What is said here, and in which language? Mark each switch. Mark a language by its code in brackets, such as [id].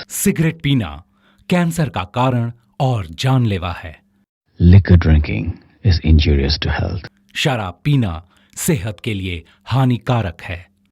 [hi] Cigarette पीना cancer का कारण और जानलेवा है। [en] Liquor drinking is injurious to health. [hi] शराब पीना सेहत के लिए हानिकारक है।